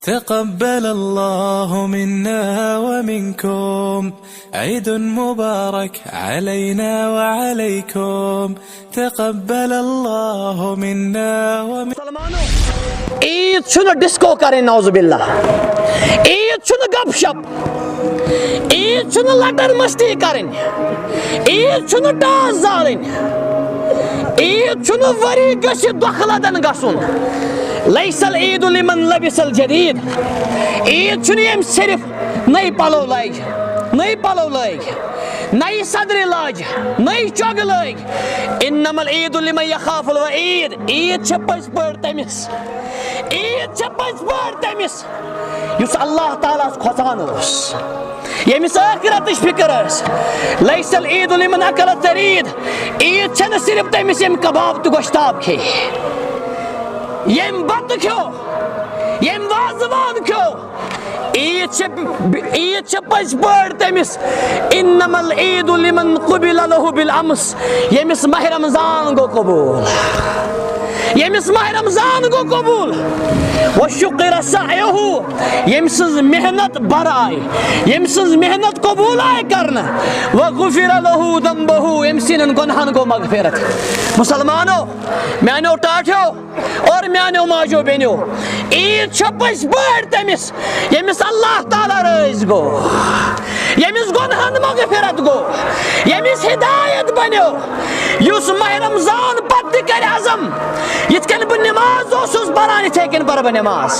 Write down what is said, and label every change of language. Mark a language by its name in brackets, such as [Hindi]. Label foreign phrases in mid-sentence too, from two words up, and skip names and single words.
[Arabic] تقبل الله منا ومنكم عيد مبارك علينا وعليكم تقبل الله منا ومنكم. [Kashmiri] عید چھُنہٕ ڈسکو کریں [Arabic] نعوذ باللہ. [Kashmiri] عید چھُنہٕ گپ شپ. عید چھُنہٕ لٹر مستی کریں. عید چھُنہٕ ٹاس زالٕنۍ. عید چھُنہٕ ؤری گٔژھِتھ دۄکھلَدن گژھُن. [Arabic] لیس العید لمن لبس الجدید. [Kashmiri] عید چھُنہٕ ییٚمۍ صرف نٔے پلو لٲگۍ نئی صدرِ لاج نئی چۄگہٕ لٲگۍ. [Arabic] انما العید لمن یخاف الوعید. [Kashmiri] عید چھِ پٔزۍ پٲٹھۍ تٔمِس. عید چھِ پٔزۍ پٲٹھۍ تٔمِس یُس اللہ تعالیٰ ہَس کھۄژان اوس, ییٚمِس ٲخرتٕچ فِکر ٲس. [Arabic] لیس العید لمن اکل الثرید. [Kashmiri] عید چھَنہٕ صرف تٔمِس ییٚمۍ کباب تہٕ گۄشتاب کھیٚیہِ, ییٚمۍ بتہٕ کھیوٚو, ییٚمۍ وازوان کھیوٚو. عید چھِ پٔزۍ پٲٹھۍ تٔمِس. [Arabic] انما العید لمن قبل له بالامس. [Kashmiri] ییٚمِس ماہِ رمضان گوٚو قبوٗل, ییٚمِس ماہِ رمضان گوٚو قبوٗل. [Arabic] وشُکِرَ سعیہُ. [Kashmiri] ییٚمۍ سٕنٛز محنت برآے, ییٚمۍ سٕنٛز محنت قبوٗل آیہِ کرنہٕ. [Arabic] وغفر له ذنبہُ. [Kashmiri] ییٚمۍ سٕنٛدٮ۪ن گۄنہن گوٚو مغفرت. مُسلمانو, میانیو ٹاٹھیو اور میانیو ماجو بیٚنیو, عید چھِ پٔزۍ پٲٹھۍ تٔمِس ییٚمِس اللہ تعالیٰ رٲضۍ گوٚو, ییٚمِس گۄنہن مغفرت گوٚو, ییٚمِس ہدایت بنیو, یُس ماہِ رمضان پتہٕ تہِ کرِ عزم یِتھ کٔنۍ بہٕ نٮ۪ماز اوسُس پران یِتھے کٔنۍ پرٕ بہٕ نٮ۪ماز.